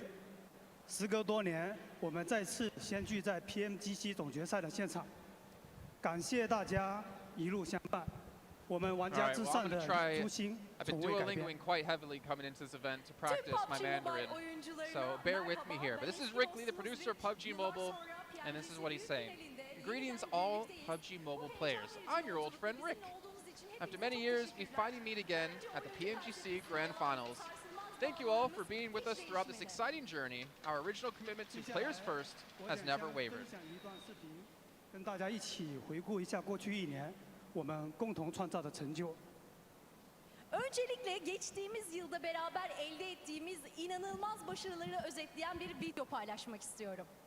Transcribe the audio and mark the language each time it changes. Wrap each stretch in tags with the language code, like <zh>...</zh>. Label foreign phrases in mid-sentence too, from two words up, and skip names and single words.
<zh>时隔多年，我们再次相聚在 PMGC 总决赛的现场，感谢大家一路相伴。我们玩家至上的初心</zh> <en>I've been</en> <zh>从未改变。</zh> <en>duolingoing quite heavily coming into this event to practice my Mandarin, so bear with me here. But this is Rick Lee, the producer of PUBG Mobile, and this is what he's saying. Greetings all PUBG Mobile players. I'm your old friend Rick. After many years, we finally meet again at the PMGC Grand Finals. Thank you all for being with us throughout this exciting journey. Our original commitment to players first has never wavered.</en> <zh>跟大家一起回顾一下过去1年我们共同创造的成就。</zh> <tr>Öncelikle geçtiğimiz yılda beraber elde ettiğimiz inanılmaz başarıları özetleyen bir video paylaşmak istiyorum.</tr>